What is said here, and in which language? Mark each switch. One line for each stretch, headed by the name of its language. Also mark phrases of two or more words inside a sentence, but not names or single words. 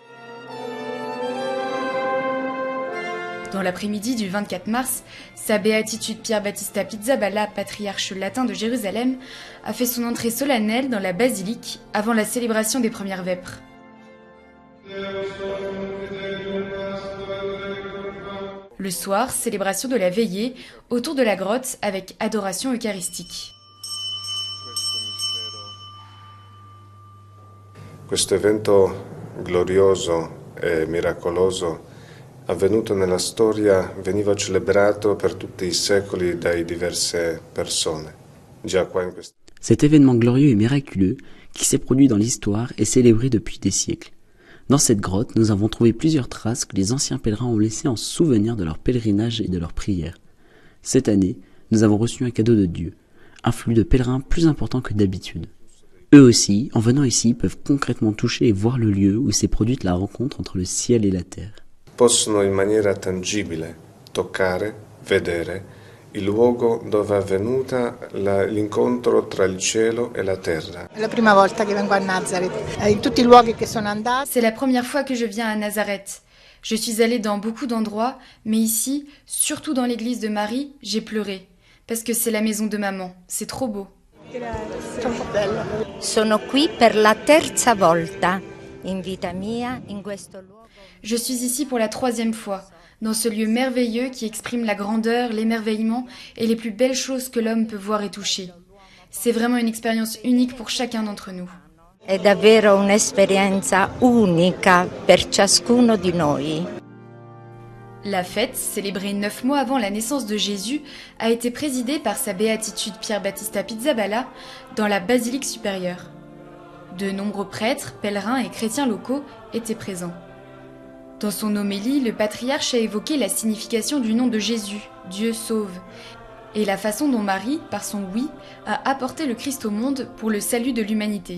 French: Dans l'après-midi du 24 mars, sa béatitude Pierre Battista Pizzaballa, patriarche latin de Jérusalem, a fait son entrée solennelle dans la basilique avant la célébration des premières vêpres. Le soir, célébration de la veillée autour de la grotte avec adoration eucharistique.
Italian: Questo evento glorioso e miracoloso avvenuto nella storia veniva celebrato per tutti i secoli da diverse persone. Già qua in questo...
French: Cet événement glorieux et miraculeux qui s'est produit dans l'histoire est célébré depuis des siècles. Dans cette grotte, nous avons trouvé plusieurs traces que les anciens pèlerins ont laissées en souvenir de leur pèlerinage et de leurs prières. Cette année, nous avons reçu un cadeau de Dieu, un flux de pèlerins plus important que d'habitude. Eux aussi, en venant ici, peuvent concrètement toucher et voir le lieu où s'est produite la rencontre entre le ciel et la terre.
Italian: Possono in maniera tangibile toccare, vedere il luogo dove è avvenuta l'incontro tra il cielo e la terra. È la prima volta che vengo a Nazareth. In tutti I luoghi che sono andata.
French: C'est la première fois que je viens à Nazareth. Je suis allée dans beaucoup d'endroits, mais ici, surtout dans l'église de Marie, j'ai pleuré. Parce que c'est la maison de maman. C'est trop beau.
Italian: Sono qui per la terza volta. In vita mia, in questo luogo.
French: Je suis ici pour la 3e fois, dans ce lieu merveilleux qui exprime la grandeur, l'émerveillement et les plus belles choses que l'homme peut voir et toucher. C'est vraiment une expérience unique pour chacun d'entre nous.
Italian: È davvero un'esperienza unica per ciascuno di noi.
French: La fête, célébrée 9 mois avant la naissance de Jésus, a été présidée par sa béatitude Pierre Battista Pizzaballa dans la basilique supérieure. De nombreux prêtres, pèlerins et chrétiens locaux étaient présents. Dans son homélie, le patriarche a évoqué la signification du nom de Jésus, Dieu sauve, et la façon dont Marie, par son oui, a apporté le Christ au monde pour le salut de l'humanité.